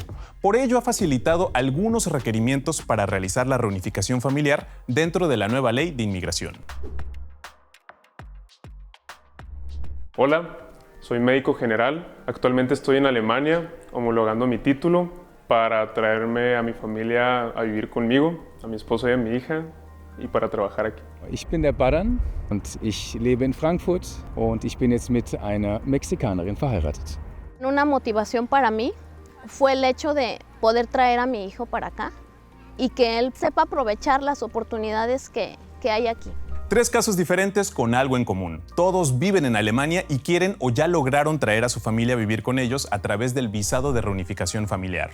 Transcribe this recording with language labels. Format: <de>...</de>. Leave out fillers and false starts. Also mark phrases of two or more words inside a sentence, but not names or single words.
<es>Por ello, ha facilitado algunos requerimientos para realizar la reunificación familiar dentro de la nueva ley de inmigración. Hola, soy médico general. Actualmente estoy en Alemania homologando mi título para traerme a mi familia a vivir conmigo, a mi esposa y a mi hija, y para trabajar aquí.</es> <de>Ich bin der Baran und ich lebe in Frankfurt und ich bin jetzt mit einer Mexikanerin verheiratet.</de> <es>Una motivación para mí fue el hecho de poder traer a mi hijo para acá y que él sepa aprovechar las oportunidades que hay aquí. Tres casos diferentes con algo en común. Todos viven en Alemania y quieren o ya lograron traer a su familia a vivir con ellos a través del visado de reunificación familiar.</es>